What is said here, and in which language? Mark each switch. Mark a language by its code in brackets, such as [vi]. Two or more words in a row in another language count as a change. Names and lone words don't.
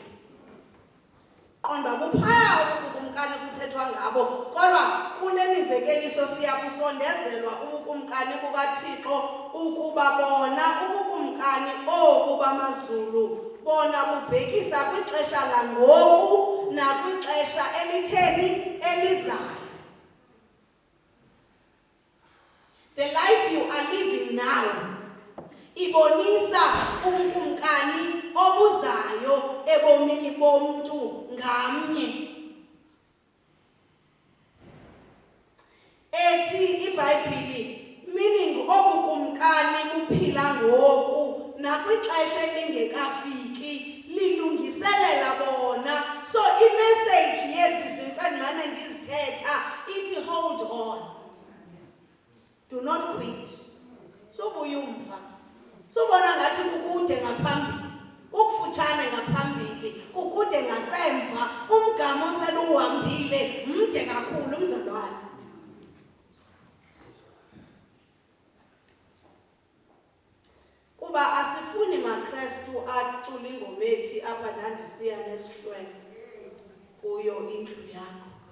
[xh] Qonda buphaya ubukumkani kuthethwa ngabo, kodwa kule mizekeliso siyakusondezelwa ubukumkani bukaThixo ukuba bona ubukumkani obu bamazulu bona bubhekisa kwixesha langoku nakwixesha elitheni elizayo. [en] The life you are living now [xh] ibonisa ubukumkani obuzayo ebomini bomntu ngamnye. Ethi iBhayibhile, meaning obukumkani buphila ngoku nakwixesha elingekafiki lilungiselela bona. So imessage yezi zinto endimane ndizithetha ithi [en] hold on, do not quit. [xh] Subuya umva, subona ngathi kukude ngaphambili, ukufutshane ngaphambili, kukude ngasemva, umgama oseluhambile mde kakhulu mzalwane. Kuba asifuni maKristu acula ingoma ethi apha ndandisiya nesihlwele kuyo indlu yakho.